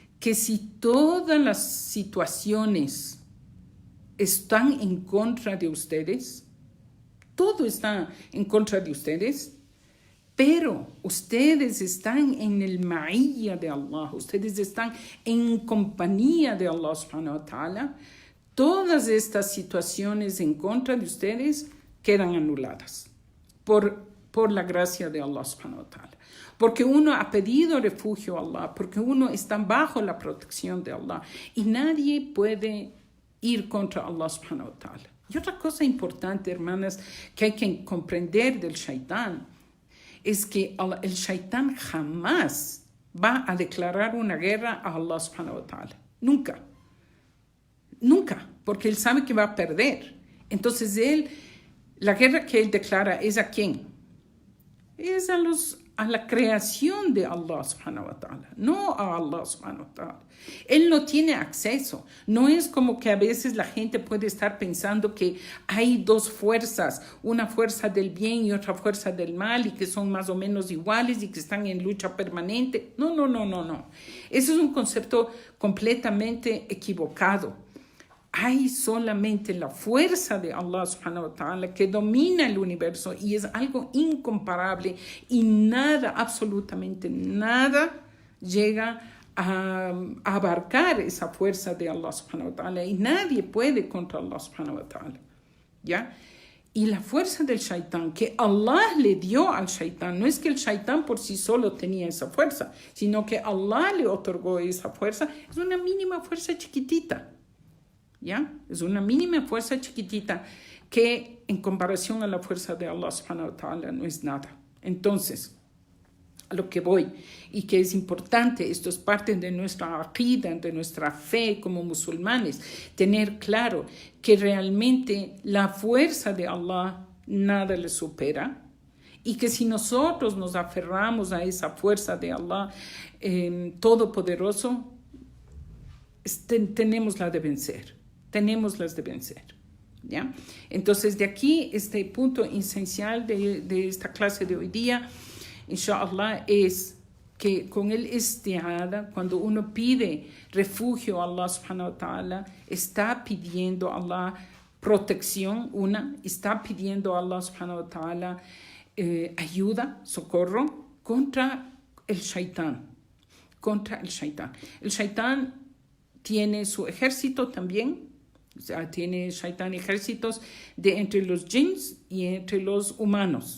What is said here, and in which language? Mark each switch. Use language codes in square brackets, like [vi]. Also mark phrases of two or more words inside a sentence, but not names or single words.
[es] que si todas las situaciones están en contra de ustedes, todo está en contra de ustedes, pero ustedes están en el ma'iyya de Allah, ustedes están en compañía de Allah [ar] سبحانه وتعالى, [es] todas estas situaciones en contra de ustedes quedan anuladas por la gracia de Allah [ar] سبحانه وتعالى. [es] Porque uno ha pedido refugio a Allah, porque uno está bajo la protección de Allah y nadie puede ir contra Allah [ar] سبحانه وتعالى. [es] Y otra cosa importante, hermanas, que hay que comprender del shaitán es que el shaitán jamás va a declarar una guerra a Allah [ar] سبحانه وتعالى. [es] Nunca. Nunca, porque él sabe que va a perder. Entonces la guerra que él declara es ¿a quién? Es a la creación de Allah [ar] سبحانه وتعالى, [es] no a Allah [ar] سبحانه وتعالى. [es] Él no tiene acceso. No es como que a veces la gente puede estar pensando que hay dos fuerzas, una fuerza del bien y otra fuerza del mal, y que son más o menos iguales y que están en lucha permanente. No. Eso es un concepto completamente equivocado. Hay solamente la fuerza de Allah [ar] سبحانه وتعالى [es] que domina el universo y es algo incomparable y nada, absolutamente nada llega a abarcar esa fuerza de Allah [ar] سبحانه وتعالى [es] y nadie puede contra Allah [ar] سبحانه وتعالى, [es] ¿ya? Y la fuerza del shaitán que Allah le dio al shaitán, no es que el shaitán por sí solo tenía esa fuerza, sino que Allah le otorgó esa fuerza, es una mínima fuerza chiquitita. ¿Ya? Es una mínima fuerza chiquitita que en comparación a la fuerza de Allah [ar] سبحانه وتعالى [es] no es nada. Entonces, a lo que voy y que es importante, esto es parte de nuestra aqida, de nuestra fe como musulmanes, tener claro que realmente la fuerza de Allah nada le supera y que si nosotros nos aferramos a esa fuerza de Allah todopoderoso, tenemos la de vencer. Tenemos las de vencer, ¿ya? Entonces, de aquí, este punto esencial de esta clase de hoy día, inshallah, es que con el isti'ada, cuando uno pide refugio a Allah [ar] سبحانه وتعالى, [es] está pidiendo a Allah protección, está pidiendo a Allah [ar] سبحانه وتعالى [es] ayuda, socorro, contra el shaitán. El shaitán tiene su ejército también. O sea, tiene shaitán ejércitos entre los jinns y entre los humanos.